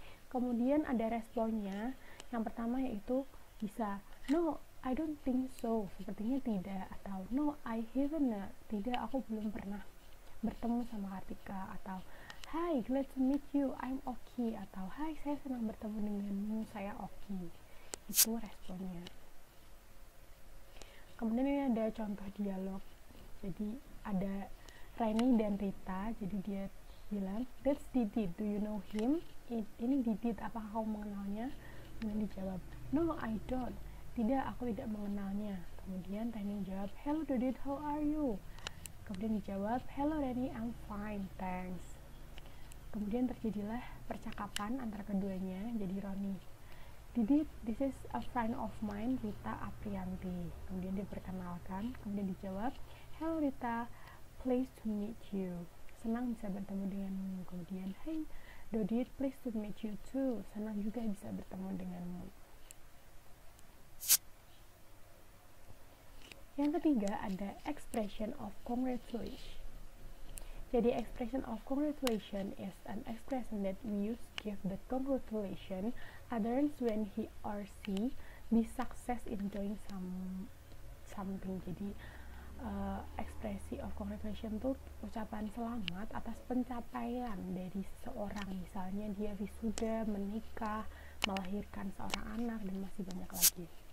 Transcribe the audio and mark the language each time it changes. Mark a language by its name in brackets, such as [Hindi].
[Indonesian] Kemudian ada responnya. Yang pertama yaitu bisa [English] no, I don't think so, [Indonesian] sepertinya tidak, atau [English] no, I haven't, [Indonesian] tidak, aku belum pernah bertemu sama Kartika, atau [English] hi, glad to meet you, I'm Oki, [Indonesian] atau hi, saya senang bertemu denganmu, saya Oki. Itu responnya. Kemudian ini ada contoh dialog. Jadi ada Reni dan Rita. Jadi dia bilang, [English] that's Didit, do you know him? [Indonesian] Ini Didit, apakah kamu mengenalnya? Kemudian dijawab, [English] no, I don't. [Indonesian] Tidak, aku tidak mengenalnya. Kemudian Reni jawab, [English] hello Didit, how are you? [Indonesian] Kemudian dijawab, [English] hello Reni, I'm fine, thanks. [Indonesian] Kemudian terjadilah percakapan antara keduanya. [English] Jadi Roni, Didi, this is a friend of mine, Rita Aprianti. [Indonesian] Kemudian diperkenalkan, kemudian dijawab, [English] hello Rita, pleased to meet you. [Indonesian] Senang bisa bertemu denganmu. [English] Kemudian, hey Dodit, pleased to meet you too. [Indonesian] Senang juga bisa bertemu denganmu. Yang ketiga ada expression of congratulation. [English] Jadi expression of congratulation is an expression that we use to give the congratulation others when he or she be success in doing something. [Indonesian] Jadi ekspresi of congratulation itu ucapan selamat atas pencapaian dari seseorang, misalnya dia wisuda, menikah, melahirkan seorang anak, dan masih banyak lagi.